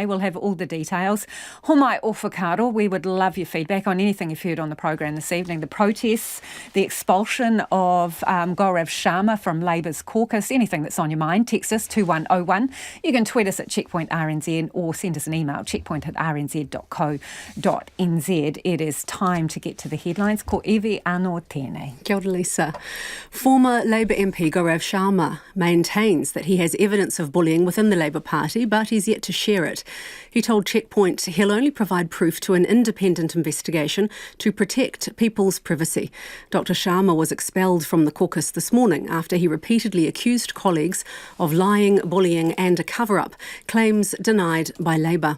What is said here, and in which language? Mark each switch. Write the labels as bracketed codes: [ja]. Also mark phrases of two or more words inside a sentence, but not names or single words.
[en] We'll have all the details. [mi] Homai Ofakaro, [en] we would love your feedback on anything you've heard on the program this evening. The protests, the expulsion of Gaurav Sharma from Labour's caucus, anything that's on your mind, text us 2101. You can tweet us at Checkpoint RNZ or send us an email, checkpoint@rnz.co.nz. It is time to get to the headlines. [mi] Ko Evi Anō tēnei. Kia ora, Lisa. [en] Former Labour MP Gaurav Sharma maintains that he has evidence of bullying within the Labour Party, but he's yet to share it. He told Checkpoint he'll only provide proof to an independent investigation to protect people's privacy. Dr Sharma was expelled from the caucus this morning after he repeatedly accused colleagues of lying, bullying and a cover-up, claims denied by Labour.